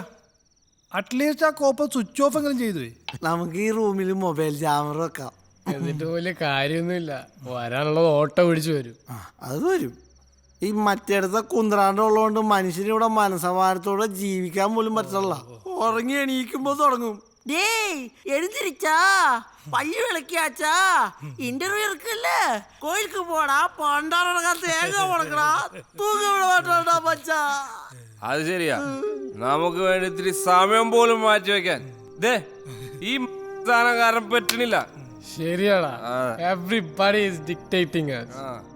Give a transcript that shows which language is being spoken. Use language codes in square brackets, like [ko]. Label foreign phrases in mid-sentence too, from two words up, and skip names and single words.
[ml] അറ്റ്ലീസ്റ്റ് ആ കോപ്പ് [en] switch off [ml] എങ്കിലും ചെയ്തു. നമുക്ക് ഈ റൂമിൽ [en] mobile camera [ml] വെക്കാം. എന്നിട്ട് വലിയ കാര്യമൊന്നുമില്ല, വരാനുള്ളത് ഓട്ടോ പിടിച്ചു വരും. അത് വരും. ഈ മറ്റേടത്തെ കുന്ത്രാണ്ടുള്ളതുകൊണ്ട് മനുഷ്യന് ഇവിടെ മനസമാനത്തോടെ ജീവിക്കാൻ പോലും പറ്റില്ല. ഉറങ്ങി എണീക്കുമ്പോ തുടങ്ങും, [ta] டேய் எழுந்திருச்சா, பல்லு விளக்கியாச்சா, இன்டர்வியூ இருக்குல்ல, கோயிலுக்கு போடா, பண்டாரடா, தேங்காய் உடக்கடா, தூங்க விட மாட்டாடா மச்சா. [ml] അത് ശരിയാ, നമുക്ക് വേണ്ടി ഇത്തിരി സമയം പോലും മാറ്റി വെക്കാൻ ഈ സാധനം കാരണം പറ്റണില്ല. ശരിയാടാ, [en] everybody is dictating us.